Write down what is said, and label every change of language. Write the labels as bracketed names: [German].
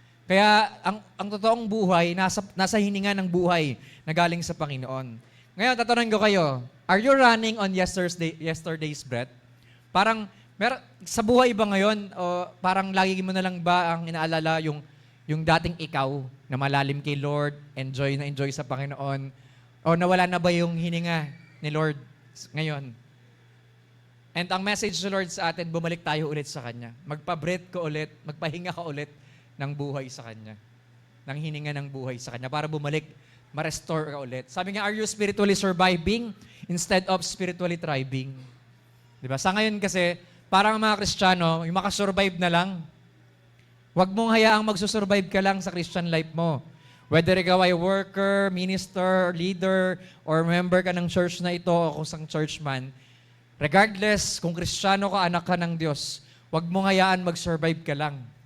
[Filipino] Kaya ang totoong buhay, nasa hininga ng buhay na galing sa Panginoon. Ngayon, tatanungin ko kayo, [English] are you running on yesterday's breath? [Filipino] Parang, sa buhay ba ngayon, o parang lagi mo na lang ba ang inaalala yung dating ikaw na malalim kay Lord, enjoy na enjoy sa Panginoon, o nawala na ba yung hininga ni Lord ngayon? And ang message sa Lord sa atin, bumalik tayo ulit sa Kanya. Magpa-breath ka ulit, magpahinga ka ulit ng buhay sa Kanya. Ng hininga ng buhay sa Kanya para bumalik, ma-restore ka ulit. Sabi nga, [English] are you spiritually surviving instead of spiritually thriving? [Filipino] Diba? Sa ngayon kasi, parang mga Kristiyano, yung makasurvive na lang. Huwag mong hayaang magsusurvive ka lang sa Christian life mo. Whether ikaw ay worker, minister, leader, or member ka ng church na ito o kung sang church man, regardless kung Kristiyano ka, anak ka ng Diyos, huwag mong hayaan mag-survive ka lang.